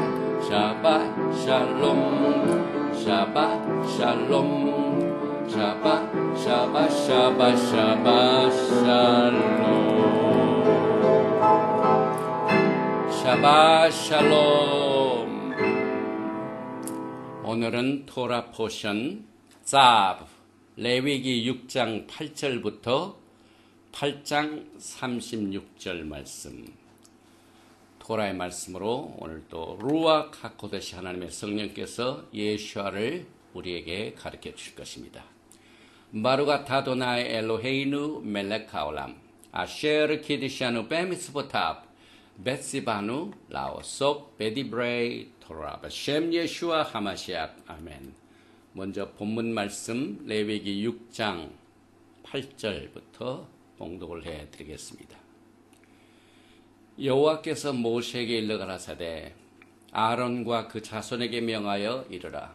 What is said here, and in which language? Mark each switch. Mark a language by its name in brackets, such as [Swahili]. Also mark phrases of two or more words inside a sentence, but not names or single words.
[Hebrew] שבת שלום שבת שלום. שבת שלום. [Korean] 오늘은 토라 포션 자브 레위기 6장 8절부터 8장 36절 말씀, 토라의 말씀으로 오늘 또 [Hebrew] רוח הקודש [Korean] 하나님의 성령께서 예수아를 우리에게 가르쳐 주실 것입니다. [Hebrew] ברוך אדוני אלוהינו מלך העולם אשר קידשנו במצוותיו וציוונו לעסוק בדברי תורה של ישוע המשיח אמן. [Korean] 먼저 본문 말씀 레위기 6장 8절부터 봉독을 해드리겠습니다. 여호와께서 모세에게 일러 가라사대 아론과 그 자손에게 명하여 이르라.